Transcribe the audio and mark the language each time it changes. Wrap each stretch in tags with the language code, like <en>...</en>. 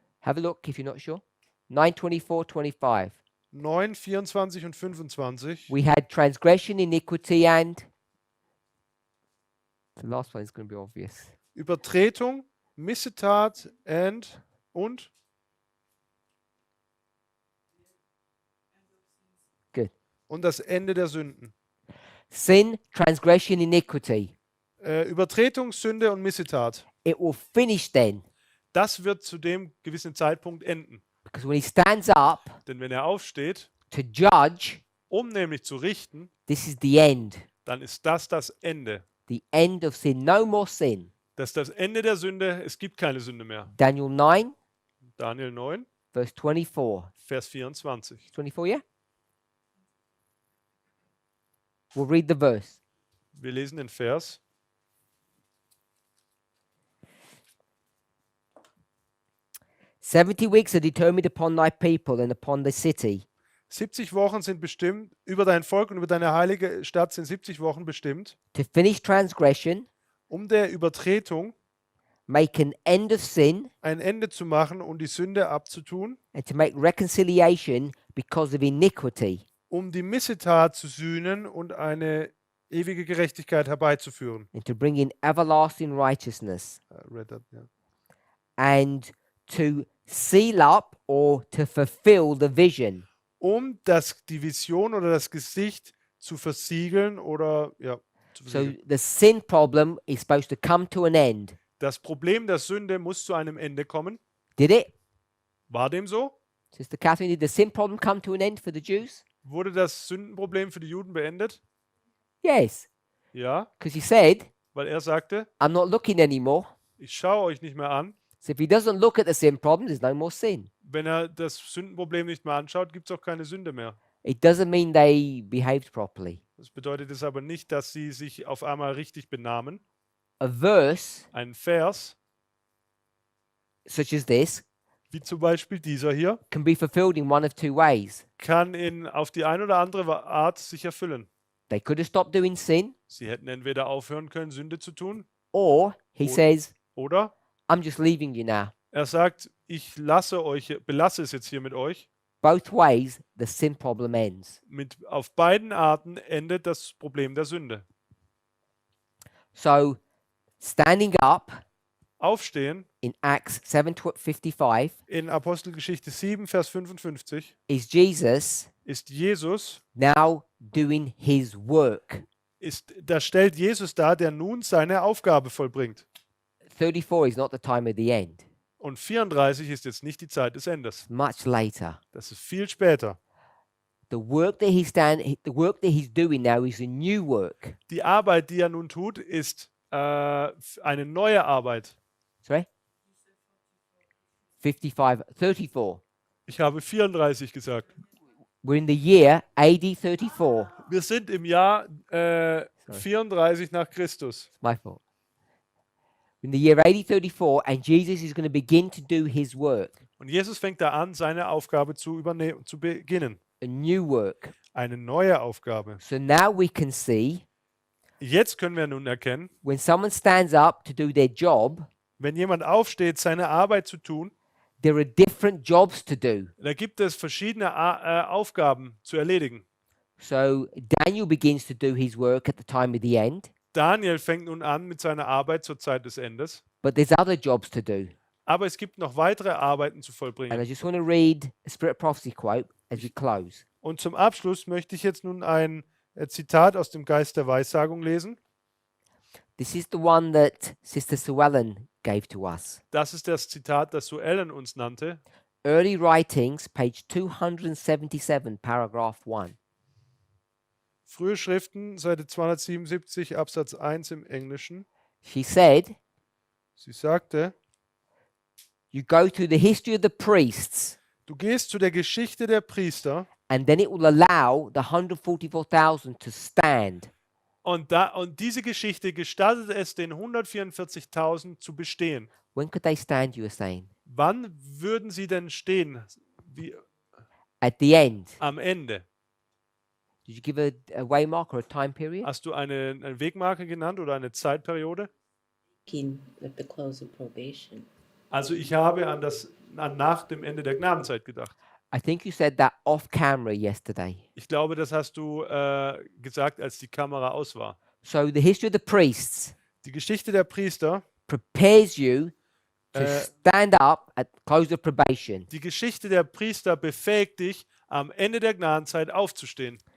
<en>have a look if you're not sure. 9, 24, 25.</en> <de>9, 24 und 25.</de> <en>We had transgression, iniquity, and the last one is going to be obvious.</en> <de>Übertretung, Missetat und</de> <en>Good.</en> <de>und das Ende der Sünden.</de> <en>Sin, transgression, iniquity.</en> <de>Übertretung, Sünde und Missetat.</de> <en>It will finish then,</en> <de>Das wird zu dem gewissen Zeitpunkt enden.</de> <en>because when he stands up</en> <de>Denn wenn er aufsteht,</de> <en>to judge,</en> <de>um nämlich zu richten,</de> <en>this is the end.</en> <de>dann ist das Ende.</de> <en>The end of sin. No more sin.</en> <de>Das ist das Ende der Sünde. Es gibt keine Sünde mehr.</de> <en>Daniel 9,</en> <de>Daniel 9,</de> <en>verse 24.</en> <de>Vers 24.</de> <en>24, yeah? We'll read the verse.</en> <de>Wir lesen den Vers.</de> <en>"70 weeks are determined upon thy people and upon the city</en> <de>70 Wochen sind bestimmt, über dein Volk und über deine heilige Stadt sind 70 Wochen bestimmt,</de> <en>to finish transgression,</en> <de>um der Übertretung</de> <en>make an end of sin,</en> <de>ein Ende zu machen und die Sünde abzutun,</de> <en>and to make reconciliation because of iniquity,</en> <de>um die Missetat zu sühnen und eine ewige Gerechtigkeit herbeizuführen.</de> <en>and to bring in everlasting righteousness, Read that, yeah. and to seal up or to fulfill the vision."</en> <de>Um die Vision oder das Gesicht zu versiegeln oder ja, zu</de> <en>So</en> <de>versiegeln.</de> <en>the sin problem is supposed to come to an end.</en> <de>Das Problem der Sünde muss zu einem Ende kommen.</de> <en>Did it?</en> <de>War dem so?</de> <en>Sister Catherine, did the sin problem come to an end for the Jews?</en> <de>Wurde das Sündenproblem für die Juden beendet?</de> <en>Yes,</en> <de>Ja,</de> <en>because he said,</en> <de>weil er sagte,</de> <en>I'm not looking anymore.</en> <de>ich schaue euch nicht mehr an.</de> <en>So if he doesn't look at the sin problem, there's no more sin.</en> <de>Wenn er das Sündenproblem nicht mehr anschaut, gibt es auch keine Sünde mehr.</de> <en>It doesn't mean they behaved properly.</en> <de>Das bedeutet es aber nicht, dass sie sich auf einmal richtig benahmen.</de> <en>A verse</en> <de>Ein Vers,</de> <en>such as this</en> <de>wie zum Beispiel dieser hier,</de> <en>can be fulfilled in one of 2 ways.</en> <de>kann auf die eine oder andere Art sich erfüllen.</de> <en>They could have stopped doing sin,</en> <de>Sie hätten entweder aufhören können, Sünde zu tun,</de> <en>or he Or- says,</en> <de>oder</de> <en>I'm just leaving you now.</en> <de>er sagt, ich belasse es jetzt hier mit euch.</de> <en>Both ways, the sin problem ends.</en> <de>Auf beiden Arten endet das Problem der Sünde.</de> <en>So, standing up</en> <de>Aufstehen</de> <en>in Acts 7:55</en> <de>in Apostelgeschichte 7, Vers 55</de> <en>is Jesus</en> <de>ist Jesus,</de> <en>now doing his work.</en> <de>da stellt Jesus dar, der nun seine Aufgabe vollbringt.</de> <en>34 is not the time of the end.</en> <de>Und 34 ist jetzt nicht die Zeit des Endes.</de> <en>Much later.</en> <de>Das ist viel später.</de> <en>The work that he's doing now is a new work.</en> <de>Die Arbeit, die er nun tut, ist eine neue Arbeit.</de> <en>Sorry? 34.</en> <de>Ich habe 34 gesagt.</de> <en>We're in the year AD 34.</en> <de>Wir sind im Jahr 34 nach Christus.</de> <en>It's my fault. In the year AD 34, and Jesus is going to begin to do his work,</en> <de>Und Jesus fängt da an, seine Aufgabe zu beginnen.</de> <en>a new work.</en> <de>Eine neue Aufgabe.</de> <en>So now we can see</en> <de>Jetzt können wir nun erkennen,</de> <en>when someone stands up to do their job,</en> <de>wenn jemand aufsteht, seine Arbeit zu tun,</de> <en>there are different jobs to do.</en> <de>da gibt es verschiedene Aufgaben zu erledigen.</de> <en>So Daniel begins to do his work at the time of the end,</en> <de>Daniel fängt nun an mit seiner Arbeit zur Zeit des Endes.</de> <en>but there's other jobs to do.</en> <de>Aber es gibt noch weitere Arbeiten zu</de> <en>And I</en> <de>vollbringen.</de> <en>just want to read a Spirit of Prophecy quote. as we close.</en> <de>Und zum Abschluss möchte ich jetzt nun ein Zitat aus dem Geist der Weissagung lesen.</de> <en>This is the one that Sister Sue Ellen gave to us.</en> <de>Das ist das Zitat, das Sue Ellen uns nannte.</de> <en>Early Writings, page 277, paragraph 1.</en> <de>Frühe Schriften, Seite 277, Absatz 1 im Englischen.</de> <en>She said,</en> <de>Sie sagte,</de> <en>you go to the history of the priests,</en> <de>du gehst zu der Geschichte der Priester</de> <en>and then it will allow the 144,000 to stand.</en> <de>und diese Geschichte gestattet es den 144.000 zu bestehen.</de> <en>When could they stand, you were saying?</en> <de>Wann würden sie denn stehen? Wie</de> <en>At the end.</en> <de>am Ende?</de> <en>Did you give a waymark or a time period?</en> <de>Hast du eine Wegmarke genannt oder eine Zeitperiode?</de> <en>At the close of probation.</en> <de>Also ich habe an nach dem Ende der Gnadenzeit gedacht.</de> <en>I think you said that off camera yesterday.</en> <de>Ich glaube, das hast du gesagt, als die Kamera aus war.</de> <en>So the history of the priests</en> <de>Die Geschichte der Priester,</de> <en>prepares you to stand up at close of probation.</en> <de>die Geschichte der Priester befähigt dich, am Ende der Gnadenzeit aufzustehen.</de>